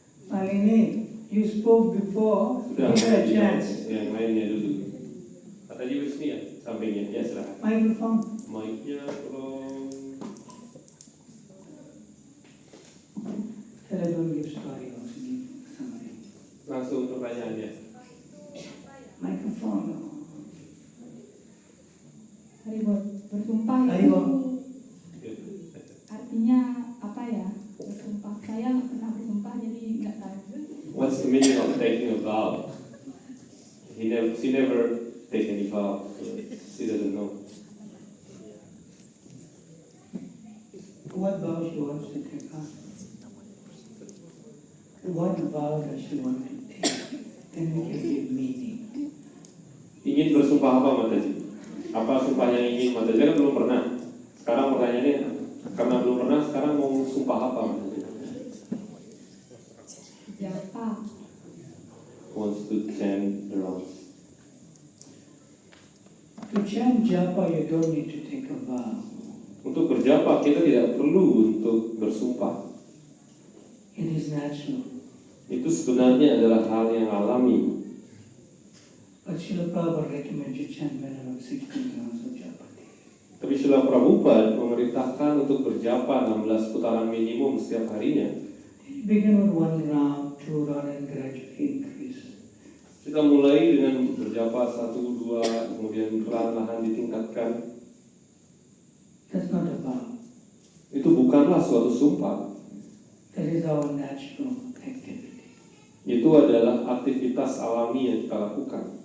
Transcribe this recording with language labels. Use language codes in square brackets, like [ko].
[en] Malini, you spoke before. [id] Sudah, [en] Give her a chance. [id] yang lainnya dulu. Tadi Vrishni ya, sampingnya. Ya, silakan. [en] Microphone. [id] Mic-nya tolong. [en] Tell her don't give story also, give summary. [id] Langsung pertanyaannya. [en] Microphone. [id] Haribol, bersumpah itu Haribol. artinya apa ya? Bersumpah. Saya nggak pernah bersumpah, jadi nggak tahu. [en] What's the meaning of taking a vow? She never take any vow. So she doesn't know. What vow she wants to take on? What vow does she want to take? Then we can give meaning. [id] Ingin bersumpah apa, Mataji? Apa sumpah yang ingin Mataji? Kan belum pernah. Sekarang pertanyaannya, karena belum pernah, sekarang mau sumpah apa, Mataji? Japa. [en] Wants to chant the rounds. To chant japa, you don't need to take a vow. [id] Untuk berjapa kita tidak perlu untuk bersumpah. [en] It is natural. [id] Itu sebenarnya adalah hal yang alami. [en] But Srila Prabhupada recommends you chant minimum 16 rounds of japa. [id] Tapi Srila Prabhupada memerintahkan untuk berjapa 16 putaran minimum setiap harinya. [en] You begin with 1 round, 2 round, and gradually increase. [id] Kita mulai dengan berjapa 1, 2, kemudian perlahan-lahan ditingkatkan. [en] That's not a vow. [id] Itu bukanlah suatu sumpah. [en] That is our natural activity. [id] Itu adalah aktivitas alami yang kita lakukan.